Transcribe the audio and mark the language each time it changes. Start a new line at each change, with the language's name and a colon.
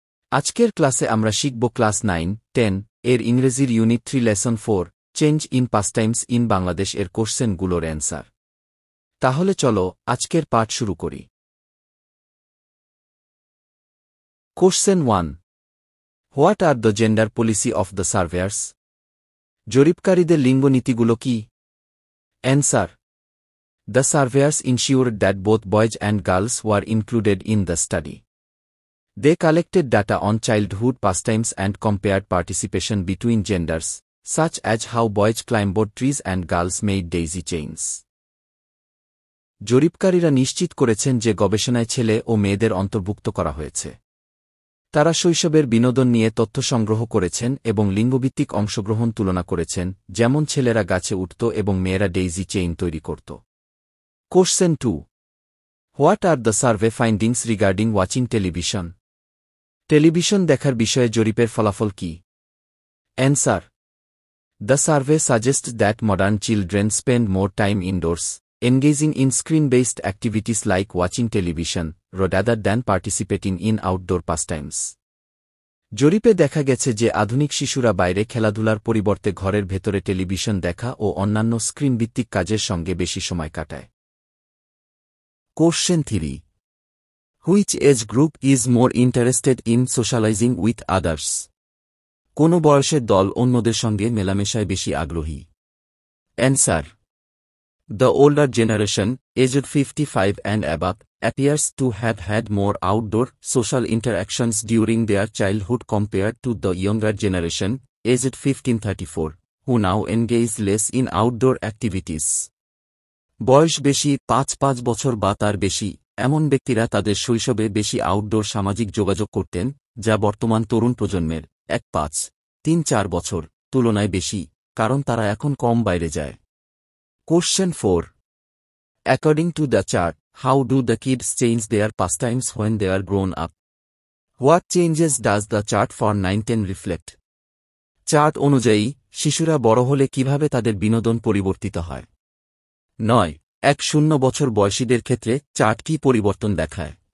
Bangla: আজকের ক্লাসে আমরা শিখব ক্লাস 9, 10 এর ইংরেজির unit 3 lesson 4 change in পাস্টাইমস in Bangladesh এর কোশ্চেনগুলোর অ্যান্সার। তাহলে চলো আজকের পাঠ শুরু করি।
English: Question 1, what are the gender policy of the surveyors?
Bangla: জরিপকারীদের লিঙ্গ নীতিগুলো কি?
English: Answer: The surveyors ensured that both boys and girls were included in the study. They collected data on childhood pastimes and compared participation between genders, such as how boys climbed trees and girls made daisy chains.
Bangla: জরিপকারীরা নিশ্চিত করেছেন যে গবেষণায় ছেলে ও মেয়েদের অন্তর্ভুক্ত করা হয়েছে। তারা শৈশবের বিনোদন নিয়ে তথ্য সংগ্রহ করেছেন এবং লিঙ্গভিত্তিক অংশগ্রহণ তুলনা করেছেন, যেমন ছেলেরা গাছে উঠত এবং মেয়েরা ডেইজি চেইন তৈরি করত।
English: Question 2. What are the survey findings regarding watching television?
Bangla: Television দেখার বিষয়ে জরিপের ফলাফল কি?
English: Answer: The survey suggests that modern children spend more time indoors, engaging in screen-based activities like watching television, rather than participating in outdoor pastimes.
Bangla: জরিপে দেখা গেছে যে আধুনিক শিশুরা বাইরে খেলাধুলার পরিবর্তে ঘরের ভেতরে টেলিভিশন দেখা ও অন্যান্য স্ক্রিনভিত্তিক কাজের সঙ্গে বেশি সময় কাটায়।
English: Question 3. Which age group is more interested in socializing with others?
Bangla: কোন বয়সের দল অন্যদের সঙ্গে মেলামেশায় বেশি আগ্রহী?
English: Answer: The older generation, aged 55 and above, appears to have had more outdoor social interactions during their childhood compared to the younger generation, aged 15-34, who now engage less in outdoor activities.
Bangla: বয়স বেশি ৫ বছর বা তার বেশি এমন ব্যক্তিরা তাদের শৈশবে বেশি আউটডোর সামাজিক যোগাযোগ করতেন, যা বর্তমান তরুণ প্রজন্মের ১-৫-৩-৪ বছর তুলনায় বেশি, কারণ তারা এখন কম বাইরে যায়।
English: Question 4. According to the chart, how do the kids change their pastimes when they are grown up? What changes does the chart for 9-10 reflect?
Bangla: Chart অনুযায়ী শিশুরা বড় হলে কিভাবে তাদের বিনোদন পরিবর্তিত হয়? 9-10 বছর বয়সীদের ক্ষেত্রে চার্ট কি পরিবর্তন দেখায়?